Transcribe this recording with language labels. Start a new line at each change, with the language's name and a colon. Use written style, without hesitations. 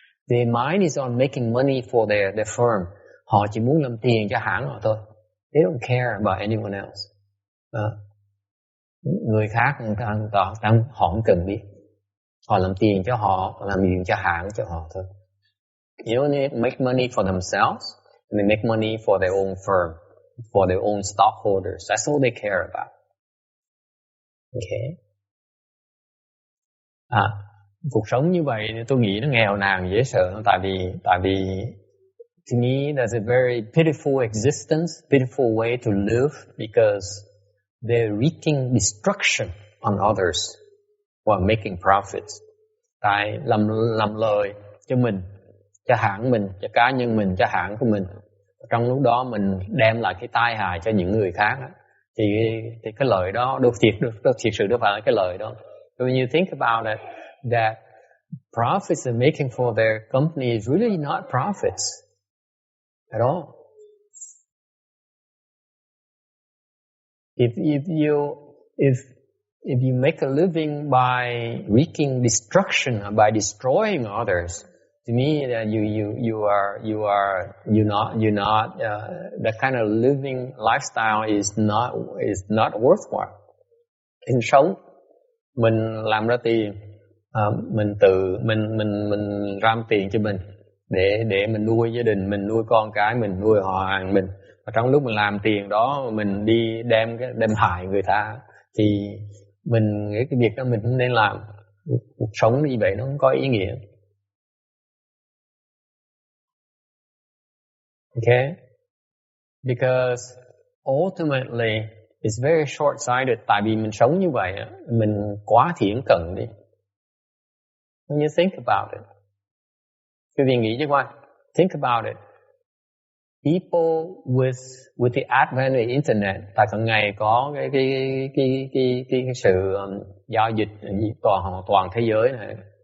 English: Their mind is on making money for their firm.
Vietnamese: Họ chỉ muốn làm tiền cho hãng họ thôi.
English: They don't care about anyone else.
Vietnamese: Người khác họ không cần biết. Họ làm tiền cho họ, làm tiền cho hãng cho họ thôi.
English: You only make money for themselves, and they make money for their own firm, for their own stockholders. That's all they care about. Okay.
Vietnamese: Cuộc sống như vậy tôi nghĩ nó nghèo nàn dễ sợ, tại vì
English: to me that's a very pitiful existence, pitiful way to live, because they're wreaking destruction on others while making profits.
Vietnamese: Tại làm lời cho mình, cho hãng mình, cho cá nhân mình, cho hãng của mình. Trong lúc đó mình đem lại cái tai hại cho những người khác, thì cái lời đó đâu thiệt sự đâu phải là cái lời đó.
English: So when you think about it, that profits they're making for their company is really not profits at all. If you make a living by wreaking destruction or by destroying others, to me that you're not that kind of living lifestyle is not worthwhile.
Vietnamese: In sống mình làm ra tiền, mình ram tiền cho mình để mình nuôi gia đình mình, nuôi con cái mình, nuôi họ hàng mình. Và trong lúc mình làm tiền đó mình đi đem hại người ta, thì mình nghĩ cái việc đó mình không nên làm. Cuộc sống như vậy nó không có ý nghĩa.
English: Okay? Because ultimately it's very short-sighted.
Vietnamese: Tại vì mình sống như vậy, mình quá thiển cận đi.
English: When you think about it,
Vietnamese: quý vị nghĩ chứ qua,
English: think about it. People with the advent of the internet,
Vietnamese: tại cả ngày có cái sự giao dịch toàn thế giới này.